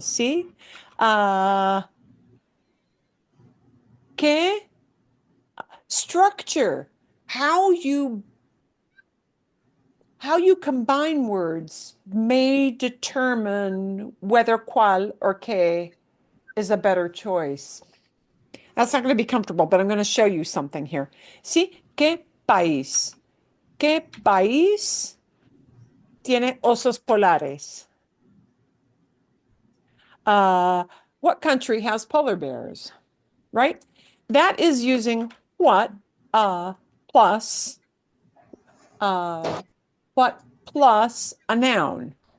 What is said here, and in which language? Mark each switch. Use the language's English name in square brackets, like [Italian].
[English] See? Que structure, how you combine words may determine whether cuál or que is a better choice? That's not going to be comfortable, but I'm going to show you something here. [Spanish] ¿Sí? ¿Qué país? ¿Qué país tiene osos polares? [English] What country has polar bears? Right? That is using what plus what plus a noun.